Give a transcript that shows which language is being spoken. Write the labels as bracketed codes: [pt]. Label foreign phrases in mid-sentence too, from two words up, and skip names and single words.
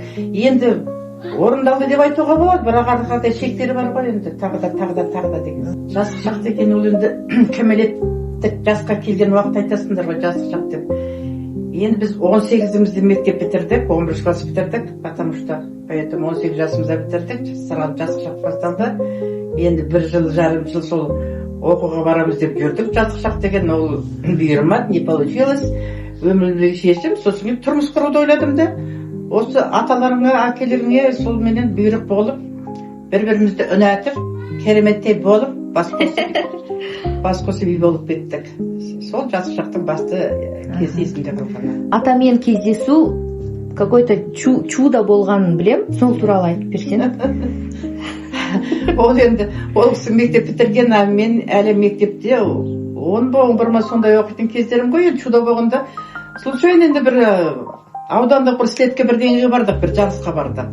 [kk] Енді орындалды деп айтуға болады, бірақ арқада шектері бар ғой енді, тағы да деген. Жас шақ деген ол енді кәмелеттік жасқа келген уақыт айтасыңдар ғой, жас шақ деп. Енді біз 18-імізде мектеп бітірдік, 11 класс бітірдік, [ru] потому что поэтому [kk] 18 жасымызда бітірдік, сразу жас шақ басталды. Енді 1 жарым жыл сол оқуға барамыз деп жүрдік. Жас шақ деген ол бұйырмады, [ru] не получилось. [kk] Өмірлік шешім, сосын тұрмыс құруды ойладым да, осы аталарыңа, әкелеріңе сол менен бұйрық болып, бір-бірімізді үнәтіп, кереметтей болып, бас қосып үй болып кеттік. Сол жас шақтың басты кезі есімде қалғаны. Атамен кездесу [ru] какой-то чудо [kk] болғанын білем, сол туралы айтып берсең. Ол енді, ол кісі мектеп бітірген, а мен әлі мектепте 10-11 ма сондай оқитын кездерім ғой, енді чудо болғанда. Случайно енді бір аудандық бір слетке бірдеңеге бардық, бір жарысқа бардық.